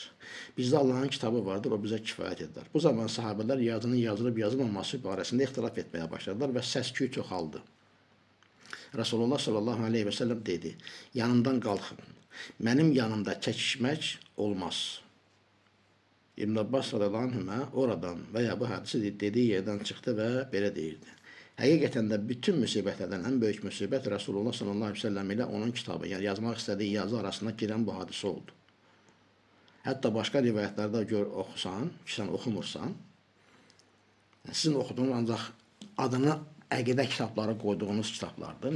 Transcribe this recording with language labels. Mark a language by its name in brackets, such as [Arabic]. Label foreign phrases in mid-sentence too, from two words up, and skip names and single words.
[Azerbaijani] Bizdə Allahın kitabı vardır, o bizə kifayət edər. Bu zaman sahabələr yazının yazılıb yazılmaması barəsində ixtilaf etməyə başladılar və səs-küy çoxaldı. Rasulullah [Arabic] صلى الله عليه وسلم [Azerbaijani] dedi, yanımdan qalxın, mənim yanımda çəkişmək olmaz. [Turkish] İbn Abbas [Arabic] رضي الله عنه [Turkish] oradan veya bu hadisi dediği yerden çıktı ve [Azerbaijani] belə deyirdi. Həqiqətən də bütün müsibətlərdən ən böyük müsibət Rasulullah [Arabic] صلى الله عليه وسلم [Azerbaijani] ilə onun kitabı, yəni yazmaq istədiyi yazı arasında girən bu hadisə oldu. Hətta başqa rivayətlərdə oxusan, ki sən oxumursan, sizin oxuduğunuz ancaq adını əqidə kitabları qoyduğunuz kitablardır.